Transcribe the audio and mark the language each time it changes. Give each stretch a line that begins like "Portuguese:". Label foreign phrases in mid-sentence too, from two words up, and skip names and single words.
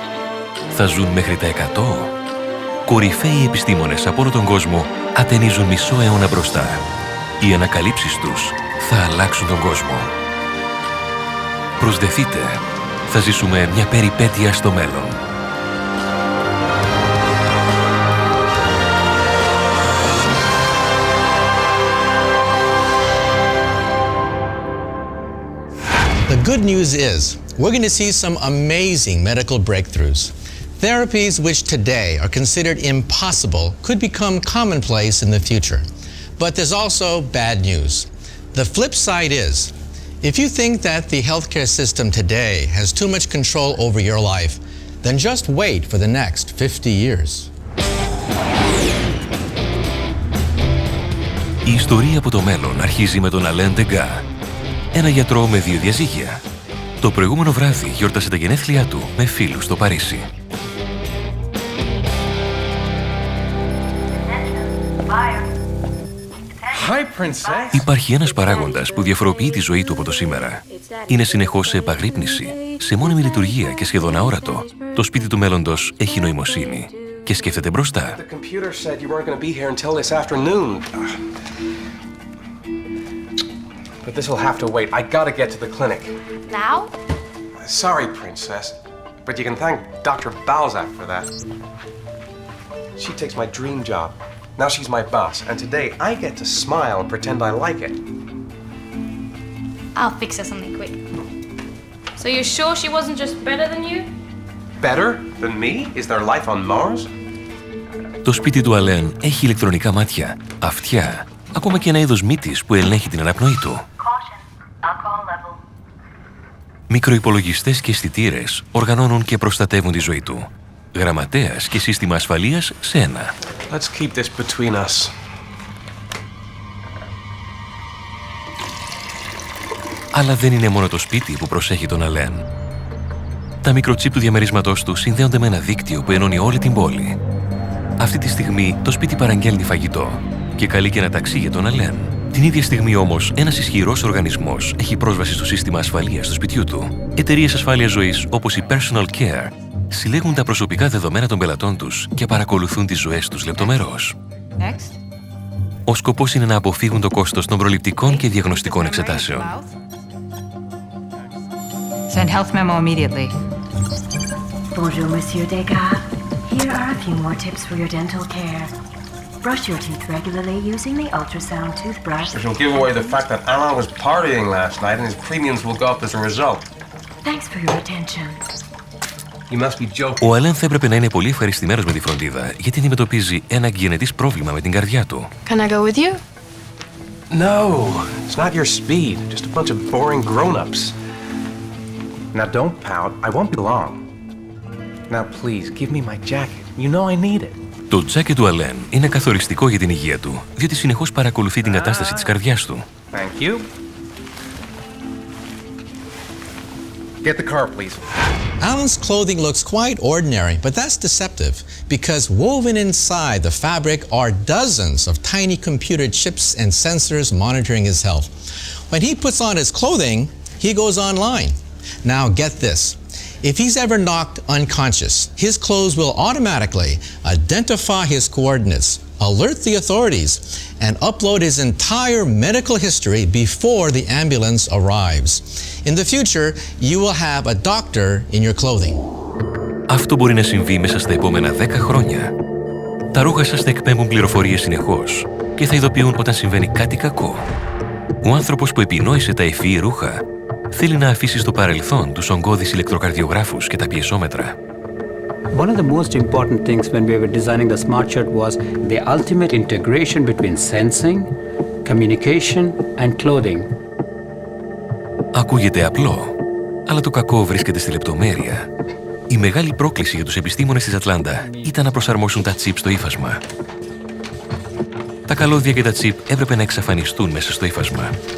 Greek: Θα ζουν μέχρι τα 100. Κορυφαίοι επιστήμονες από όλο τον κόσμο ατενίζουν μισό αιώνα μπροστά. Οι ανακαλύψεις τους θα αλλάξουν τον κόσμο. Προσδεθείτε. Θα ζήσουμε μια περιπέτεια στο μέλλον.
English: The good news is, we're going to see some amazing medical breakthroughs. Therapies which today are considered impossible could become commonplace in the future. But there's also bad news. The flip side is, if you think that the healthcare system today has too much control over your life, then just wait for the next 50 years.
Greek: Η ιστορία από το μέλλον αρχίζει με τον Alain Degas, ένα γιατρό με 2 διαζύγια. Το προηγούμενο βράδυ γιόρτασε τα γενέθλιά του με φίλους στο Παρίσι. Υπάρχει ένας παράγοντας που διαφοροποιεί τη ζωή του από το σήμερα. Είναι συνεχώς σε επαγρύπνηση, σε μόνιμη λειτουργία και σχεδόν αόρατο. Το σπίτι του μέλλοντος έχει νοημοσύνη και σκέφτεται μπροστά.
English: But this will have to wait. I gotta get to the clinic. Now? Sorry, Princess, but you can thank Dr. Balzac for that. She takes my dream job. Now she's my boss, and today I get to smile and pretend I like it. I'll fix her something quick. So you're sure she wasn't just better than you? Better than me? Is there life on Mars?
Greek: Το σπίτι του Αλέν έχει ηλεκτρονικά μάτια, αυτιά, ακόμα και ένα είδος μύτης που ελέγχει την αναπνοή του. Μικροϋπολογιστές και αισθητήρες οργανώνουν και προστατεύουν τη ζωή του. Γραμματέας και σύστημα ασφαλείας σε ένα.
English: Let's keep this between us.
Greek: Αλλά δεν είναι μόνο το σπίτι που προσέχει τον Αλέν. Τα μικροτσίπ του διαμερίσματός του συνδέονται με ένα δίκτυο που ενώνει όλη την πόλη. Αυτή τη στιγμή το σπίτι παραγγέλνει φαγητό και καλεί και ένα ταξί για τον Αλέν. Την ίδια στιγμή όμως, ένας ισχυρός οργανισμός έχει πρόσβαση στο σύστημα ασφαλείας του σπιτιού του. Εταιρείες ασφάλειας ζωής όπως η Personal Care συλλέγουν τα προσωπικά δεδομένα των πελατών τους και παρακολουθούν τις ζωές τους λεπτομερώς. Ο σκοπός είναι να αποφύγουν το κόστος των προληπτικών και διαγνωστικών εξετάσεων.
English: Send health memo immediately.
French: Bonjour, Monsieur
English: Degas. Here are a few more tips for your dental care. Brush your teeth regularly using the ultrasound toothbrush. Which will give away the fact that Alan was partying last night and his premiums will go up as a result. Thanks for your attention. You must be joking.
Greek: Ο Αλέν θα έπρεπε να είναι πολύ ευχαριστημένος με τη φροντίδα, γιατί αντιμετωπίζει ένα εγγενετής πρόβλημα με την καρδιά του.
English: Can I go with you? No, it's not your speed. Just a bunch of boring grown-ups. Now don't pout. I won't be long. Now please, give me my jacket. You know I need it.
Greek: Το τζάκι του Αλέν είναι καθοριστικό για την υγεία του, διότι συνεχώς παρακολουθεί την κατάσταση της καρδιάς του.
English: Thank you. Get the car, please. Alan's clothing looks quite ordinary, but that's deceptive because woven inside the fabric are dozens of tiny computer chips and sensors monitoring his health. When he puts on his clothing, he goes online. Now get this. If he's ever knocked unconscious, his clothes will automatically identify his coordinates, alert the authorities, and upload his entire medical history before the ambulance arrives. In the future, you will have a doctor in your clothing.
Greek: Αυτό μπορεί να συμβεί μέσα στα επόμενα 10 χρόνια. Τα ρούχα σας θα εκπέμπουν πληροφορίες συνεχώς και θα ειδοποιούν όταν συμβαίνει κάτι κακό. Ο άνθρωπος που επινόησε τα ευφυή ρούχα θέλει να αφήσει στο παρελθόν τους ογκώδεις ηλεκτροκαρδιογράφους και τα πιεσόμετρα.
English: One of the most important things when we were designing the smart shirt was the ultimate integration between sensing, communication and clothing.
Greek: Ακούγεται απλό, αλλά το κακό βρίσκεται στη λεπτομέρεια. Η μεγάλη πρόκληση για τους επιστήμονες της Ατλάντα ήταν να προσαρμόσουν τα τσιπ στο ύφασμα. Τα καλώδια και τα τσιπ έπρεπε να εξαφανιστούν μέσα στο ύφασμα.